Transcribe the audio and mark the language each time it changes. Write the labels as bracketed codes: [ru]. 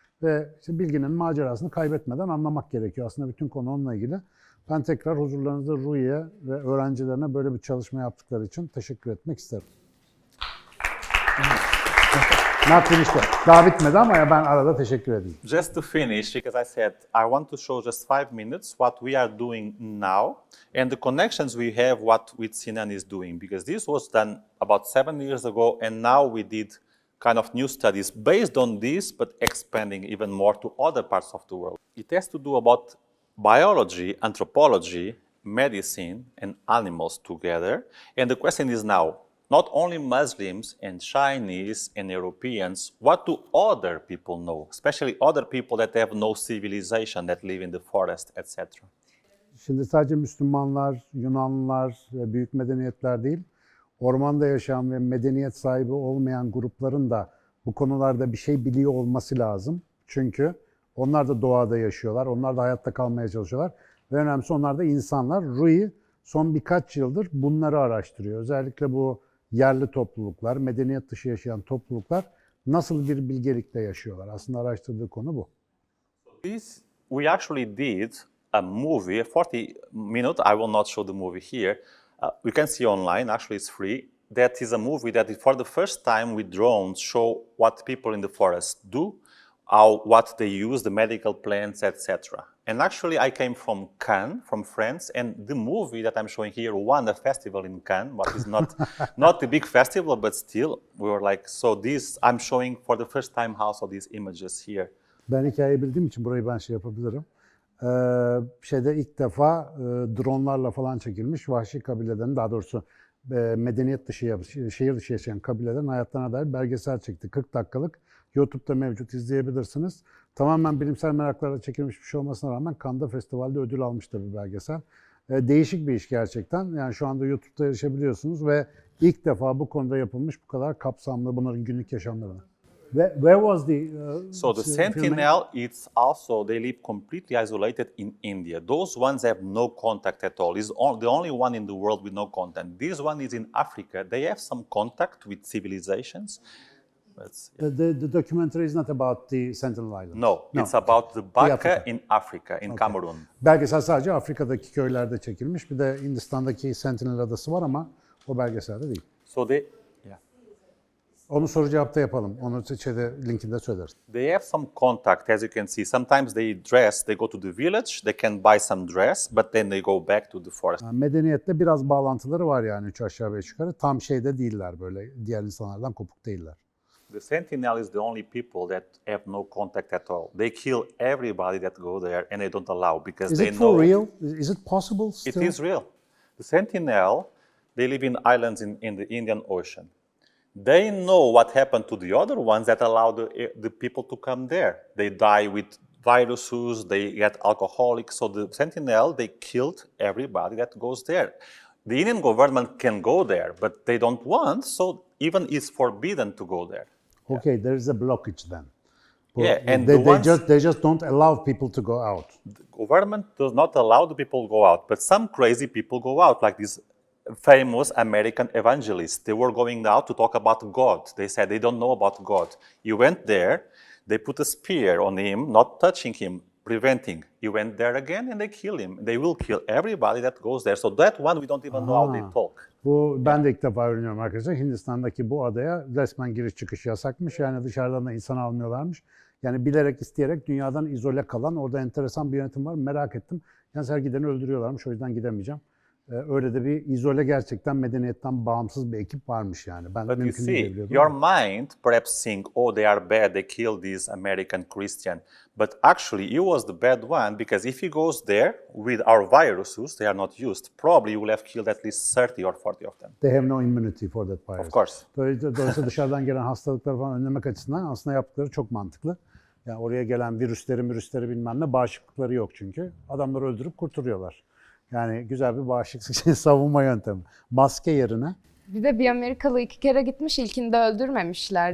[tr] Ve işte bilginin macerasını kaybetmeden anlamak gerekiyor. Aslında bütün konu onunla ilgili. Ben tekrar huzurlarınızda Ruhiye ve öğrencilerine böyle bir çalışma yaptıkları için teşekkür etmek isterim. Daha bitmedi ama ya ben arada teşekkür edeyim. [en] Just to finish, because I said I want to show just 5 minutes what we are doing now and the connections we have what with Sinan is doing, because this was done about 7 years ago and now we did kind of new studies based on this but expanding even more to other parts of the world. It has to do about biology, anthropology, medicine, and animals together. And the question is now, not only Muslims and Chinese and Europeans, what do other people know, especially other people that have no civilization, that live in the forest, etc.? [tr] Şimdi sadece Müslümanlar, Yunanlılar ve büyük medeniyetler değil, ormanda yaşayan ve medeniyet sahibi olmayan grupların da bu konularda bir şey biliyor olması lazım. Çünkü onlar da doğada yaşıyorlar, onlar da hayatta kalmaya çalışıyorlar. Ve önemlisi onlar da insanlar. Rui son birkaç yıldır bunları araştırıyor. Özellikle bu yerli topluluklar, medeniyet dışı yaşayan topluluklar nasıl bir bilgelikle yaşıyorlar? Aslında araştırdığı konu bu. [en] This we actually did a movie, a 40-minute. I will not show the movie here. You can see online. Actually, it's free. That is a movie that, for the first time, with drones, show what people in the forest do, what they use, the medical plants, etc. And actually, I came from Cannes, from France, and the movie that I'm showing here won a festival in Cannes. What is not a big festival, but still, we were like, so this I'm showing for the first time also these images here. [tr] Ben hikayeyi bildiğim için burayı ben şey yapabilirim. İlk defa dronlarla falan çekilmiş vahşi kabilelerin, daha doğrusu medeniyet dışı, şehir dışı yaşayan kabilelerin hayatlarına dair belgesel çekti. 40 dakikalık, YouTube'da mevcut, izleyebilirsiniz. Tamamen bilimsel meraklarla çekilmiş bir şey olmasına rağmen Cannes'da festivalde ödül almış da bir belgesel. Değişik bir iş gerçekten. Yani şu anda YouTube'da erişebiliyorsunuz ve ilk defa bu konuda yapılmış bu kadar kapsamlı bunların günlük yaşamlarına. [en] Where was the So the filming? Sentinel, it's also, they live completely isolated in India. Those ones have no contact at all. It's the only one in the world with no contact. This one is in Africa. They have some contact with civilizations. The documentary is not about the Sentinel Islands. No, it's about the Africa. Baka in Africa, in Cameroon. [tr] Belgesel sadece Afrika'daki köylerde çekilmiş. Bir de Hindistan'daki Sentinel Adası var ama o belgeselde değil. [en] So [tr] Onu soru cevapta yapalım. Onu linkinde söyleriz. [en] they have some contact, as you can see. Sometimes they go to the village, they can buy some dress, but then they go back to the forest. [tr] Yani medeniyetle biraz bağlantıları var yani üç aşağı beş yukarı. Tam şeyde değiller böyle diğer insanlardan kopuk değiller. [en] The Sentinel is the only people that have no contact at all. They kill everybody that go there, and they don't allow because Is it know for real? Is it possible still? it is real. The Sentinel, they live in islands in the Indian Ocean. They know what happened to the other ones that allow the people to come there. They die with viruses, they get alcoholic. So the Sentinel, they killed everybody that goes there. The Indian government can go there, but they don't want, so even it's forbidden to go there. Okay, there is a blockage then. Yeah, and they just don't allow people to go out. The government does not allow the people to go out, but some crazy people go out, like these famous American evangelists. They were going out to talk about God. They said they don't know about God. He went there, they put a spear on him, not touching him, preventing. He went there again and they kill him. They will kill everybody that goes there. So that one we don't even know how they talk. [tr] Ben de ilk defa öğreniyorum arkadaşlar. Hindistan'daki bu adaya resmen giriş çıkış yasakmış. Yani dışarıdan da insan almıyorlarmış. Yani bilerek isteyerek dünyadan izole kalan orada enteresan bir yönetim var. Merak ettim. Yani her gideni öldürüyorlarmış. O yüzden gidemeyeceğim. Öyle de bir izole gerçekten medeniyetten bağımsız bir ekip varmış yani. Ben [en] But you [tr] mümkün [en] see, [tr] değil biliyordum. [en] your mind perhaps think, oh, they are bad, they killed this American Christian. But actually, he was the bad one because if he goes there with our viruses, they are not used. Probably you will have killed at least 30 or 40 of them. They have no immunity for that virus. Of course. [tr] Dolayısıyla dışarıdan gelen hastalıkları falan önlemek açısından aslında yaptıkları çok mantıklı. Yani oraya gelen virüsleri bilmem ne bağışıklıkları yok çünkü. Adamları öldürüp kurtarıyorlar. Yani güzel bir bağışıklık savunma yöntemi. Maske yerine. Bir de bir Amerikalı 2 kere gitmiş, ilkinde öldürmemişler.